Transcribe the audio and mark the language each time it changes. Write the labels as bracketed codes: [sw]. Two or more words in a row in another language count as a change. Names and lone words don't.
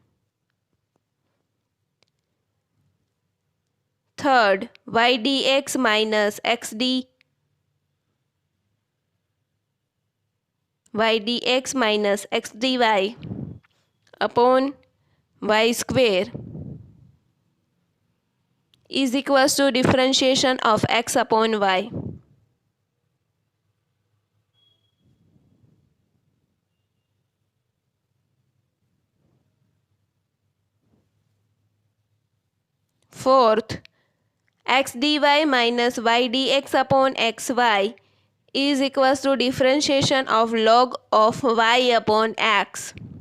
[en] third, y dx minus x dy upon y square is equals to differentiation of x upon y. Fourth, x dy minus y dx upon xy is equals to differentiation of log of y upon x.